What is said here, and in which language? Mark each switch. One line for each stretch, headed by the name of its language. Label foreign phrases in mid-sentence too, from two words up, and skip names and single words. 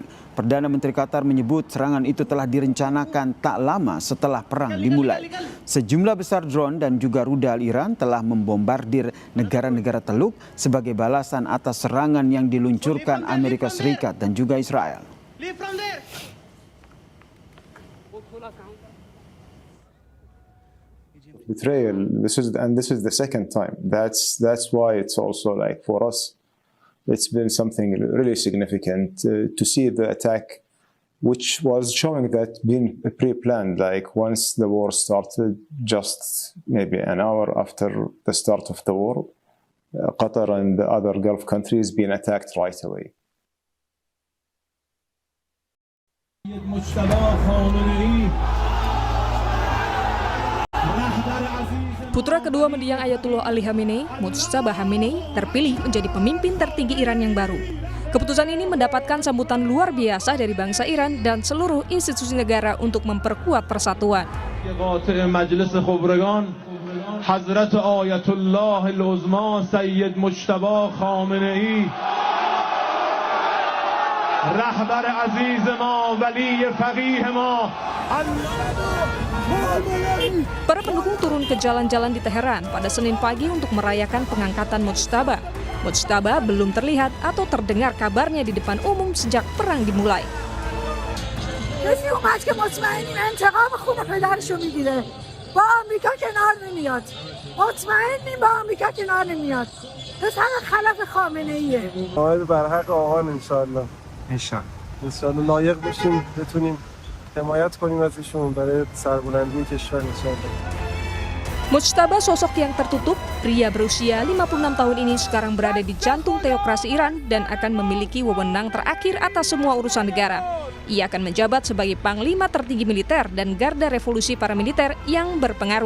Indonesian: Perdana Menteri Qatar menyebut serangan itu telah direncanakan tak lama setelah perang dimulai. Sejumlah besar drone dan juga rudal Iran telah membombardir negara-negara Teluk sebagai balasan atas serangan yang diluncurkan Amerika Serikat dan juga Israel.
English: Betrayal. This is the second time. That's why it's also like for us, it's been something really significant to see the attack, which was showing that being pre-planned. Like once the war started, just maybe an hour after the start of the war, Qatar and the other Gulf countries being attacked right away.
Persian: مجتبی خامنه‌ای رهبر عزیز
Indonesian: Putra kedua mendiang Ayatullah Ali Khamenei, Mujtaba Khamenei, terpilih menjadi pemimpin tertinggi Iran yang baru. Keputusan ini mendapatkan sambutan luar biasa dari bangsa Iran dan seluruh institusi negara untuk memperkuat persatuan.
Persian: مجلس خبرگان حضرت آیت الله العظما سید مجتبی خامنه‌ای رهبر عزیز ما ولی فقیه ما.
Indonesian: Para pendukung turun ke jalan-jalan di Teheran pada Senin pagi untuk merayakan pengangkatan Mujtaba. Mujtaba belum terlihat atau terdengar kabarnya di depan umum sejak perang dimulai.
Persian: کسی اومد که مطمئنیم انتقام خون پدرشو میگیره با آمریکا کنار نمیاد مطمئنیم با آمریکا کنار نمیاد پسر خلف خامنه ایه آمد برحق آقان انشالله انشالله لایق بشیم بتونیم حمایت کنیم ازشون برای سربلندی کشور انشالله.
Indonesian: Mujtaba sosok yang tertutup, pria berusia 56 tahun ini sekarang berada di jantung teokrasi Iran dan akan memiliki wewenang terakhir atas semua urusan negara. Ia akan menjabat sebagai panglima tertinggi militer dan garda revolusi paramiliter yang berpengaruh.